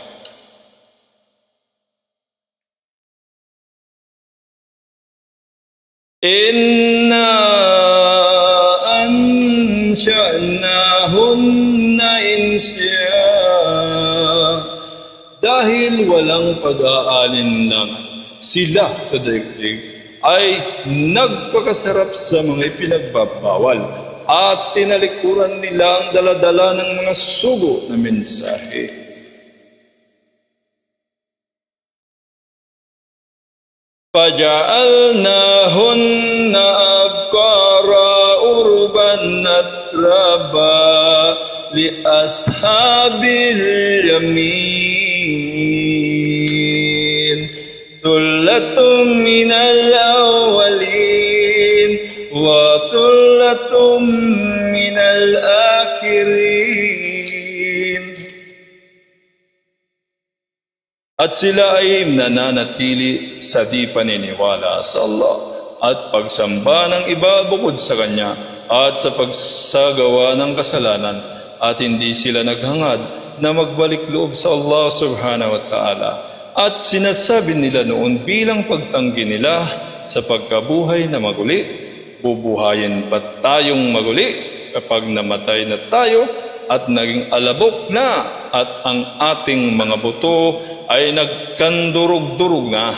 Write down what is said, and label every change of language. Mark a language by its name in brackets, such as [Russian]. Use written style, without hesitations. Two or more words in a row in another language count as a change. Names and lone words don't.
[Arabic] إنا أنشأناهن إنشاء, [Filipino] dahil walang pag-aalinlangan sila sa daigdig ay nagpakasarap sa mga ipinagbabawal at tinalikuran nila ang daladala ng mga sugo na mensahe. [Arabic] فَجَعَلْنَاهُنَّ أَبْكَارًا عُرُبًا أَتْرَابًا لِأَصْحَابِ الْيَمِينِ ثُلَّةٌ مِّنَ الْأَوَّلِينَ وَثُلَّةٌ مِّنَ الْآخِرِينَ. [Filipino] At sila ay nananatili sa di paniniwala sa Allah at pagsamba ng iba bukod sa Kanya at sa pagsagawa ng kasalanan, at hindi sila naghangad na magbalik loob sa Allah [Arabic] سبحانه وتعالى. [Filipino] At sinasabi nila noon bilang pagtanggi nila sa pagkabuhay na maguli, bubuhayin ba tayong maguli kapag namatay na tayo at naging alabok na at ang ating mga buto ay nagkandurog-durog na?